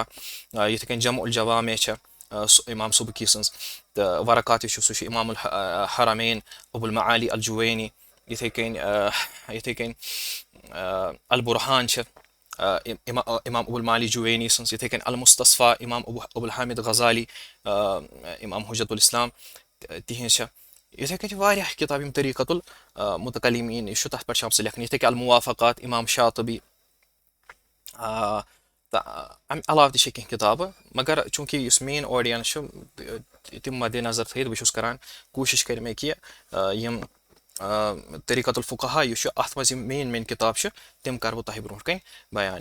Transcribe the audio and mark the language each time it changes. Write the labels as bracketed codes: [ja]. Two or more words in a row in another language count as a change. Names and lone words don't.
[ks] یِتھٕے کٔنۍ جمع الجوامع چھےٚ اِمام سُبکی سٕنٛز تہٕ ورقات یُس چھُ سُہ چھُ اِمام الحرمین ابو المعالی الجوینی. یِتھٕے کٔنۍ البُرہان چھِ اِمام ابو المعالی جوینی سٕنٛز. یِتھٕے کٔنۍ المُصطفیٰ اِمام ابو الحامد غزالی اِمام حجت الاسلام تِہنٛز چھےٚ. یِتھٕے کٔنۍ چھِ واریاہ کِتاب یِم [ar] طریٖقت المُتکلمیٖن [ks] یُس چھُ تتھ پٮ۪ٹھ چھِ آمژٕ لیکھنہٕ. یِتھٕے کٔنۍ الموافقات اِمام شاطبی. تہٕ اَمہِ علاوٕ تہِ چھِ کینٛہہ کِتابہٕ مگر چوٗنٛکہِ یُس [en] main audience [ks] چھُ تِم مدِ نظر تھٲیِتھ بہٕ چھُس کران کوٗشِش کرِ مےٚ کہِ یِم [ar] طریٖقت الفُقہا [ks] یُس چھُ اتھ منٛز یِم مین کِتاب چھِ تِم کرٕ بہٕ تۄہہِ برونٛٹھ کَنۍ بیان.